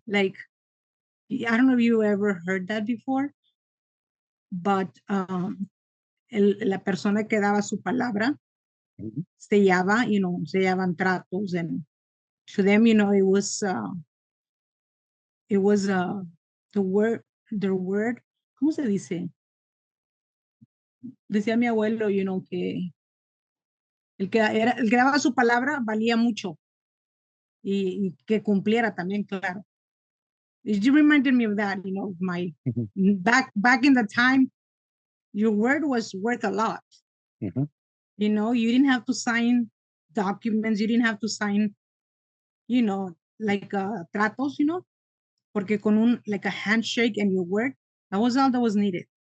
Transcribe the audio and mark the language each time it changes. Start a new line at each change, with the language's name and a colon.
English: Like, I don't know if you ever heard that before, but
Spanish: la persona que daba su palabra Mm-hmm. sellaba,
English: you know,
Spanish: sellaban tratos,
English: and to them, you know, it was the word,
Spanish: ¿cómo se dice? Decía mi abuelo,
English: you know,
Spanish: que el que daba su palabra valía mucho y que cumpliera también, claro.
English: You reminded me of that, you know, back in the time, your word was worth a lot. Mm-hmm. You know, you didn't have to sign documents, you didn't have to sign, you know, like tratos, you know,
Spanish: porque con
English: like a handshake and your word, that was all that was needed.